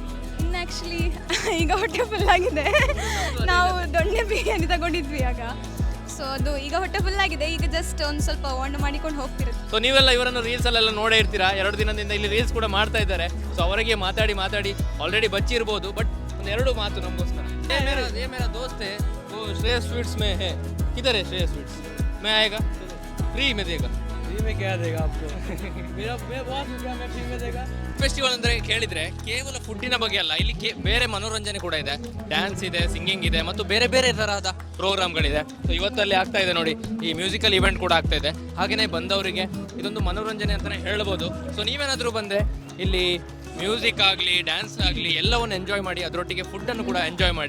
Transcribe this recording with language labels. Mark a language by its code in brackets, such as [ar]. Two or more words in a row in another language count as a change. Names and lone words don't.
[kn] ಇನ್ನು ಆ್ಯಕ್ಚುಲಿ ಈಗ ಹೊಟ್ಟೆ ಫುಲ್ ಆಗಿದೆ. ನಾವು ದೊಣ್ಣೆ ಬಿರಿಯಾನಿ ತಗೊಂಡಿದ್ವಿ ಆಗ. ಸೊ ಅದು ಈಗ ಹೊಟ್ಟೆ ಫುಲ್ ಆಗಿದೆ. ಈಗ ಜಸ್ಟ್ ಒಂದು ಸ್ವಲ್ಪ ವಾಂಡ್ ಮಾಡಿಕೊಂಡು ಹೋಗ್ತಿರುತ್ತೆ. ಸೊ ನೀವೆಲ್ಲ ಇವರನ್ನು ರೀಲ್ಸ್ ಅಲ್ಲೆಲ್ಲ ನೋಡೇ ಇರ್ತೀರಾ. 2 ದಿನದಿಂದ ಇಲ್ಲಿ ರೀಲ್ಸ್ ಕೂಡ ಮಾಡ್ತಾ ಇದ್ದಾರೆ. ಸೊ ಅವರಿಗೆ ಮಾತಾಡಿ ಆಲ್ರೆಡಿ ಬಚ್ಚಿ ಇರ್ಬೋದು, ಬಟ್ ಒಂದೆರಡು ಮಾತು ನಮಗೋಸ್ಕರ. [hi] मेरा दोस्त श्रेयस स्वीट्स में है, किधर है श्रेयस स्वीट्स? मैं आएगा फ्री में देगा? फ्री में क्या देगा आपको? मेरा मैं बहुत रुपया मैं फ्री में देगा. [kn] ಫೆಸ್ಟಿವಲ್ ಅಂದರೆ ಕೇಳಿದರೆ ಕೇವಲ ಫುಡ್ಡಿನ ಬಗ್ಗೆ ಅಲ್ಲ, ಇಲ್ಲಿ ಬೇರೆ ಮನೋರಂಜನೆ ಕೂಡ ಇದೆ. ಡ್ಯಾನ್ಸ್ ಇದೆ, ಸಿಂಗಿಂಗ್ ಇದೆ, ಮತ್ತು ಬೇರೆ ಬೇರೆ ತರಹದ ಪ್ರೋಗ್ರಾಮ್ಗಳಿದೆ. ಸೊ ಇವತ್ತಲ್ಲಿ ಆಗ್ತಾ ಇದೆ ನೋಡಿ, ಈ [en] musical event [kn] ಕೂಡ ಆಗ್ತಾ ಇದೆ. ಹಾಗೆಯೇ ಬಂದವರಿಗೆ ಇದೊಂದು ಮನೋರಂಜನೆ ಅಂತಲೇ ಹೇಳ್ಬೋದು. ಸೊ ನೀವೇನಾದರೂ ಬಂದರೆ ಇಲ್ಲಿ ಮ್ಯೂಸಿಕ್ ಆಗಲಿ, ಡ್ಯಾನ್ಸ್ ಆಗಲಿ ಎಲ್ಲವನ್ನು ಎಂಜಾಯ್ ಮಾಡಿ, ಅದರೊಟ್ಟಿಗೆ ಫುಡ್ಡನ್ನು ಕೂಡ ಎಂಜಾಯ್ ಮಾಡಿ.